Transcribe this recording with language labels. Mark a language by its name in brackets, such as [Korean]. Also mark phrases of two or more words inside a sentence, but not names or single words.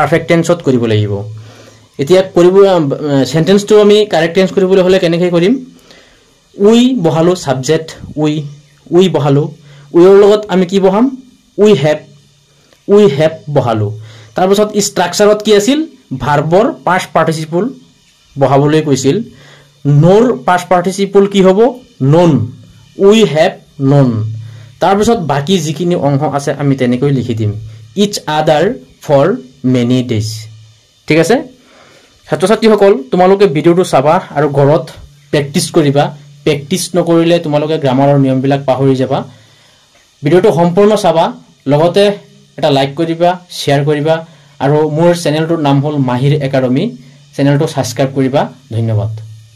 [Assamese] টেন্সত কৰিব লাগিব এতিয়া কৰিব সেন্টেন্সটো আমি [English] correct tense [Assamese] কৰিবলৈ হলে কেনেকৈ কৰিম উই বহালো সাবজেক্ট উই বহালো উইৰ লগত আমি কি বহাম উই হেভ বহালো তাৰ পিছত স্ট্ৰাকচাৰত কি আছিল ভাৰ্বৰ [English] past participle [Assamese] বহাবলৈ কৈছিল নোৰ [English] past participle [Assamese] কি হ'ব known [English] we have known [Assamese] তাৰ পিছত বাকি যিখিনি অংশ আছে আমি তেনেকৈ লিখি দিম [English] each other for many days [Assamese] ঠিক আছে ছাত্ৰ ছাত্ৰীসকল তোমালোকে ভিডিওটো চাবা আৰু ঘৰত প্ৰেক্টিস কৰিবা প্ৰেক্টিস নকৰিলে তোমালোকে গ্ৰামাৰৰ নিয়মবিলাক পাহৰি যাবা ভিডিওটো সম্পূৰ্ণ চাবা লগতে এটা লাইক কৰিবা শেয়াৰ কৰিবা আৰু মোৰ চেনেলটোৰ নাম হ'ল মাহিৰ একাডেমী চেনেলটো সাবস্ক্ৰাইব কৰিবা ধন্যবাদ